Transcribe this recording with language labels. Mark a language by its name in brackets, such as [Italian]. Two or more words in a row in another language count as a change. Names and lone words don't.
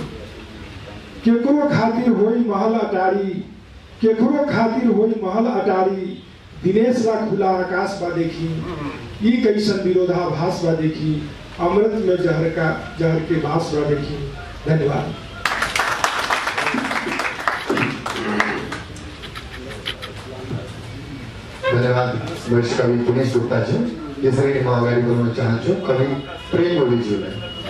[Bhojpuri] केकरो खातिर होई महल अटारी, केकरो खातिर होई महल अटारी, दिनेश ला खुला आकाश बा देखी, ई कैसन विरोधाभास बा देखी, अमृत में जहर के बास बा देखी। [Nepali] धन्यवाद। धन्यवाद वरिष्ठ कवि दिनेश गुप्ता जी। यसरी नै म अगाडि बढाउन चाहन्छु कवि प्रेम ओलीज्यूलाई।